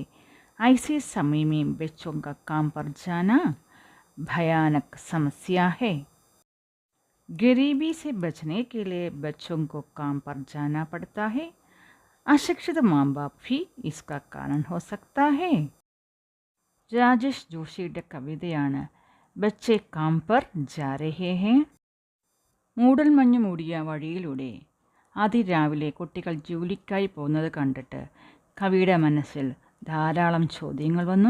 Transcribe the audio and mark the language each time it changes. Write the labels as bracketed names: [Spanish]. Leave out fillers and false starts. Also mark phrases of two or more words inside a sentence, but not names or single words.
[Hindi] ऐसे समय में बच्चों का काम पर जाना भयानक समस्या है. गरीबी से बचने के लिए बच्चों को काम पर जाना पड़ता है. अशिक्षित माँ बाप भी इसका कारण हो सकता है. [Malayalam] രാജേഷ് ജോഷിയുടെ കവിതയാണ് ബച്ചേ കാം പർ ജാ രഹേ ഹേ. മൂടൽമഞ്ഞ് മൂടിയ വഴിയിലൂടെ അതിരാവിലെ കുട്ടികൾ ജോലിക്കായി പോകുന്നത് കണ്ടിട്ട് കവിയുടെ മനസ്സിൽ ധാരാളം ചോദ്യങ്ങൾ വന്നു.